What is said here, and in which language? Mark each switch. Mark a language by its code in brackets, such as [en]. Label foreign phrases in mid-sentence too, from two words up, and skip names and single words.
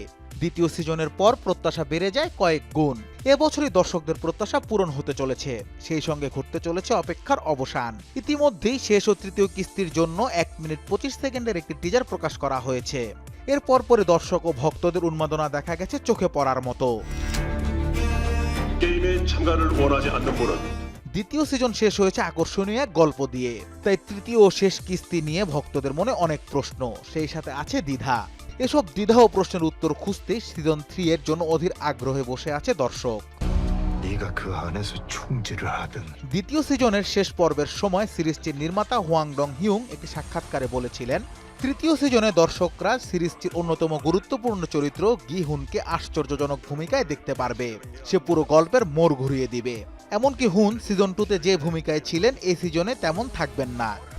[bn] দ্বিতীয় সিজনের পর প্রত্যাশা বেড়ে যায় কয়েক গুণ। এবছরই দর্শকদের প্রত্যাশা পূরণ হতে চলেছে, সেই সঙ্গে ঘটতে চলেছে অপেক্ষার অবসান। ইতিমধ্যেই শেষ ও তৃতীয় কিস্তির জন্য 1 মিনিট 25 সেকেন্ডের একটি টিজার প্রকাশ করা হয়েছে। এর পরপরই দর্শক ও ভক্তদের উন্মাদনা দেখা গেছে চোখে পড়ার মতো। [ko] 게임에 참가를 원하지 않는 분은 [bn] দ্বিতীয় সিজন শেষ হয়েছে আকর্ষণীয় এক গল্প দিয়ে, তাই তৃতীয় ও শেষ কিস্তি নিয়ে ভক্তদের মনে অনেক প্রশ্ন, সেই সাথে আছে দ্বিধা। এসব দ্বিধা ও প্রশ্নের উত্তর খুঁজতে সিজন 3 এর জন্য অধীর আগ্রহে বসে আছে দর্শক। [ko] 네가 그 안에서 총질을 하든 [bn] দ্বিতীয় সিজনের শেষ পর্বের সময় সিরিজটির নির্মাতা হোয়াং ডং হিউং একটি সাক্ষাৎকারে বলেছিলেন, তৃতীয় সিজনে দর্শকরা সিরিজটির অন্যতম গুরুত্বপূর্ণ চরিত্র গি হুনকে আশ্চর্যজনক ভূমিকায় দেখতে পারবে। সে পুরো গল্পের মোড় ঘুরিয়ে দিবে। এমনকি হুন সিজন 2তে যে ভূমিকায় ছিলেন এই সিজনে তেমন থাকবেন না।